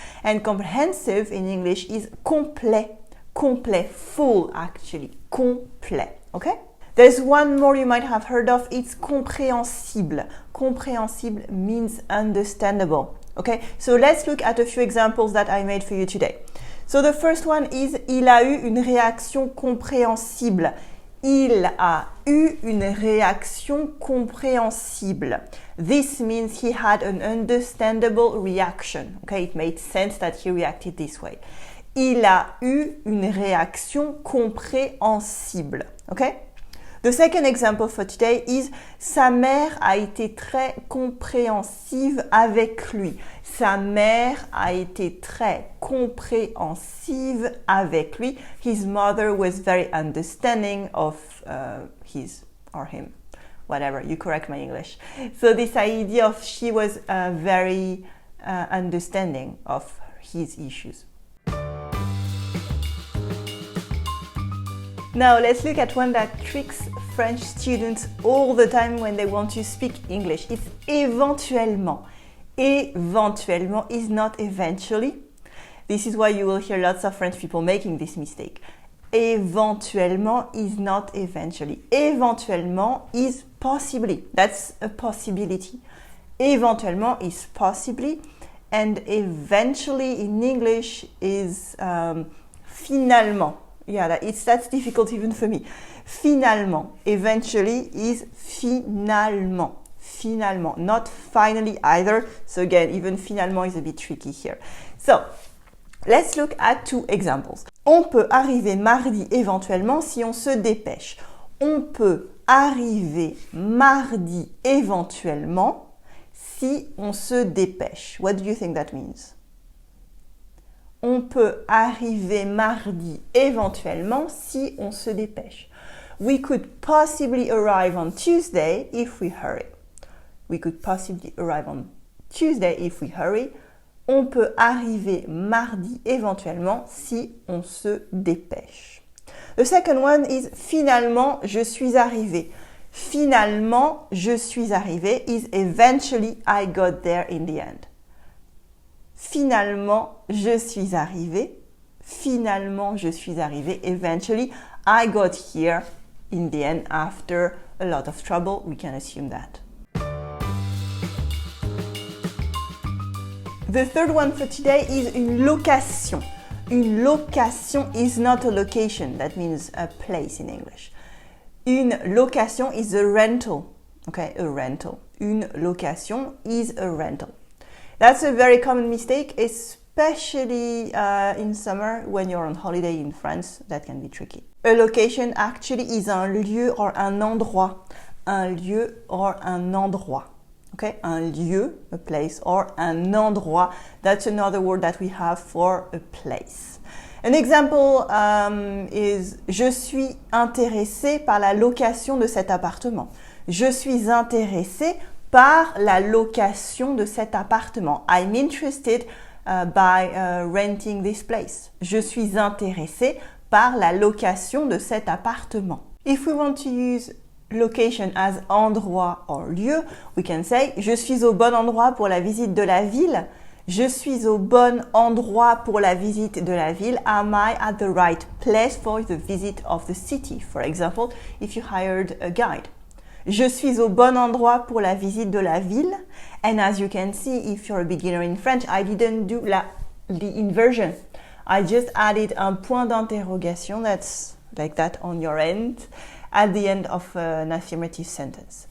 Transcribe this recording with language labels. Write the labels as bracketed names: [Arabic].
[English] And comprehensive in English is complet. Complet, full actually. Complet, okay? There's one more you might have heard of, it's compréhensible. Compréhensible means understandable. Okay, so let's look at a few examples that I made for you today. So the first one is, [French] il a eu une réaction compréhensible. Il a eu une réaction compréhensible. [English] This means he had an understandable reaction. Okay, it made sense that he reacted this way. [French] Il a eu une réaction compréhensible. Okay? [English] The second example for today is [French] sa mère a été très compréhensive avec lui. Sa mère a été très compréhensive avec lui. [English] His mother was very understanding of his or him. Whatever, you correct my English. So this idea of she was very understanding of his issues. Now let's look at one that tricks French students all the time when they want to speak English. It's éventuellement. Éventuellement is not eventually. This is why you will hear lots of French people making this mistake. Éventuellement is not eventually. Éventuellement is possibly. That's a possibility. Éventuellement is possibly, and eventually in English is finalement. Yeah, that's difficult even for me. Finalement. Eventually is finalement. Finalement. Not finally either. So again, even finalement is a bit tricky here. So, let's look at 2 examples. [French] On peut arriver mardi éventuellement si on se dépêche. On peut arriver mardi éventuellement si on se dépêche. [English] What do you think that means? [French] On peut arriver mardi éventuellement si on se dépêche. [English] We could possibly arrive on Tuesday if we hurry. We could possibly arrive on Tuesday if we hurry. [French] On peut arriver mardi éventuellement si on se dépêche. [English] The second one is [French] finalement je suis arrivé. [English] Finalement je suis arrivé is eventually I got there in the end. [French] Finalement, je suis arrivé. Finalement, je suis arrivé. [English] Eventually, I got here in the end after a lot of trouble. We can assume that. The third one for today is une location. Une location is not a location. That means a place in English. Une location is a rental. Okay, a rental. Une location is a rental. That's a very common mistake, especially in summer when you're on holiday in France. That can be tricky. A location actually is un lieu or un endroit. Un lieu or un endroit. Okay, un lieu, a place, or un endroit. That's another word that we have for a place. An example is [French] je suis intéressé par la location de cet appartement. Je suis intéressé par la location de cet appartement. [English] I'm interested by renting this place. [French] Je suis intéressé par la location de cet appartement. [English] If we want to use location as endroit or lieu, we can say [French] je suis au bon endroit pour la visite de la ville. Je suis au bon endroit pour la visite de la ville. [English] Am I at the right place for the visit of the city? For example, if you hired a guide. [French] Je suis au bon endroit pour la visite de la ville. [English] And as you can see, if you're a beginner in French, I didn't do the inversion. I just added un point d'interrogation, that's like that on your end, at the end of an affirmative sentence.